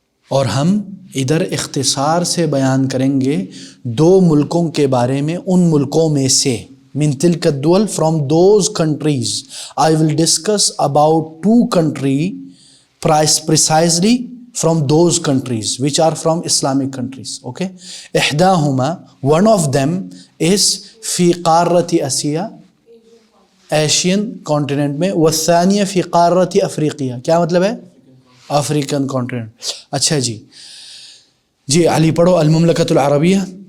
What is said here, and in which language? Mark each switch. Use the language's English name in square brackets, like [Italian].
[Urdu] اور ہم ادھر اختصار سے بیان کریں گے 2 ملکوں کے بارے میں، ان ملکوں میں سے. [Arabic] من تلک الدول [English] from those countries. I will discuss about 2 countries precisely from those countries which are from Islamic countries. Okay. [Arabic] احداہما [English] one of them is [Arabic] فی قارۃ اسیا [Urdu] ایشین کانٹیننٹ میں، [Arabic] والثانیہ فی قارۃ افریقیہ. [Urdu] کیا مطلب ہے؟ African continent. اچھا جی علی پڑھو. [Arabic] المملکۃ العربیہ.